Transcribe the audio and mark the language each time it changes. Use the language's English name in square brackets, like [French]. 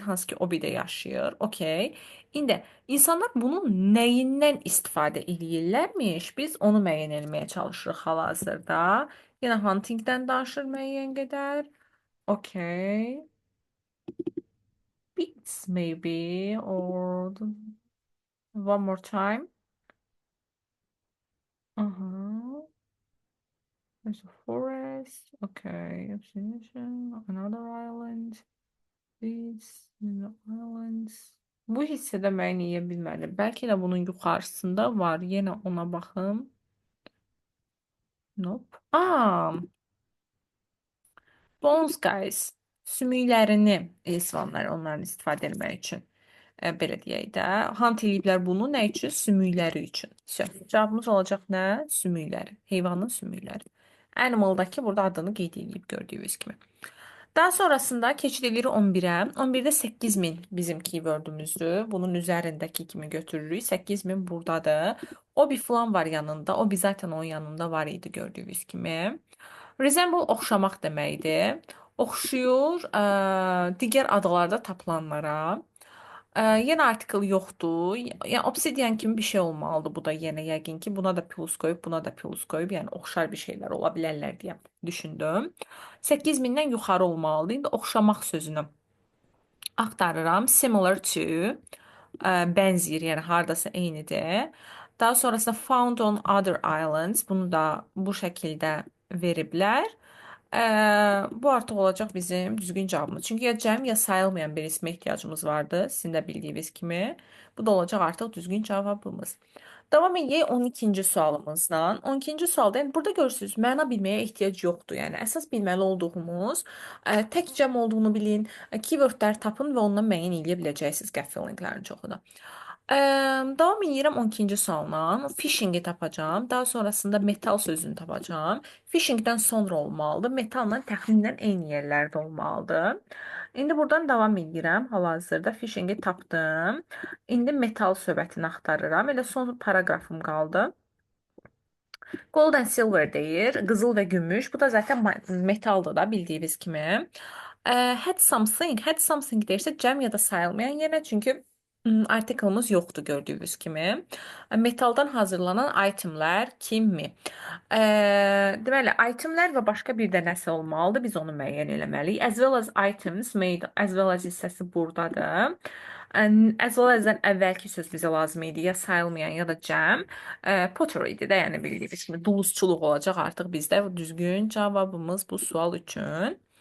[Azerbaijani] Hansı ki o bir də yaşayır. Okey. İndi insanlar bunun nəyindən istifadə edirlərmiş? Biz onu müəyyən etməyə çalışırıq hal-hazırda. Yenə huntingdən danışır müəyyən qədər. [English] Okay. Beats maybe or one more time. There's a forest. Okay. Another island. These islands. [Azerbaijani] Bu hissədə müəyyən edə bilmədim. Bəlkə də bunun yuxarısında var. Yenə ona baxım. Nope. [English] Bones guys. [Azerbaijani] Sümüklərini esvanlar onların istifadə etmək üçün. Belə deyək də. Hunt eləyiblər bunu nə üçün? Sümükləri üçün. Cavabımız olacaq nə? Sümükləri. Heyvanın sümükləri. Animaldakı burada adını qeyd edib gördüyünüz kimi. Daha sonrasında keçid edirik 11-ə. 11-də 8000 bizim keywordümüzdür. Bunun üzərindəki kimi götürürük. 8000 buradadır. O bir falan var yanında. O bir zaten onun yanında var idi gördüyünüz kimi. Resemble oxşamaq deməkdir. Oxşuyur digər adalarda tapılanlara. Yenə artikel yoxdur. Yəni Obsidian kimi bir şey olmalıdır bu da yenə yəqin ki. Buna da plus qoyub, buna da plus qoyub, yəni oxşar bir şeylər ola bilərlər deyə düşündüm. 8000-dən yuxarı olmalıdır. İndi oxşamaq sözünü axtarıram. [English] Similar to, [Azerbaijani] bənzəyir, yəni hardasa eynidir. Daha sonrasında [English] found on other islands. [Azerbaijani] Bunu da bu şəkildə veriblər. Bu artıq olacaq bizim düzgün cavabımız. Çünki ya cəm ya sayılmayan bir ismə ehtiyacımız vardı. Sizin də bildiyiniz kimi. Bu da olacaq artıq düzgün cavabımız. Davam edək 12-ci sualımızdan. 12-ci sualda yəni burada görürsüz, məna bilməyə ehtiyac yoxdur. Yəni əsas bilməli olduğumuz tək cəm olduğunu bilin, keywordlər tapın və ondan müəyyən edə biləcəksiniz qəfil linklərin çoxunu. Davam edirəm 12-ci sualla. Fishingi tapacağam. Daha sonrasında metal sözünü tapacağam. Fishingdən sonra olmalıdır. Metalla təxminən eyni yerlərdə olmalıdır. İndi buradan davam edirəm. Hal-hazırda fishingi tapdım. İndi metal söhbətini axtarıram. Elə son paragrafım qaldı. [English] Gold and silver [Azerbaijani] deyir. Qızıl və gümüş. Bu da zaten metaldır da bildiyiniz kimi. [English] Had something [Azerbaijani] deyirsə cəm ya da sayılmayan yerə. Çünki artiklımız yoxdur gördüyünüz kimi. Metaldan hazırlanan itemlər kimi. Deməli, itemlər və başqa bir də nəsə olmalıdır. Biz onu müəyyən eləməliyik. [English] As well as items made, as well as [Azerbaijani] hissəsi buradadır. As well as-dən əvvəlki söz bizə lazım idi. Ya sayılmayan ya da cəm. Pottery idi də, yəni bildiyiniz kimi duluzçuluq olacaq artıq bizdə. Düzgün cavabımız bu sual üçün.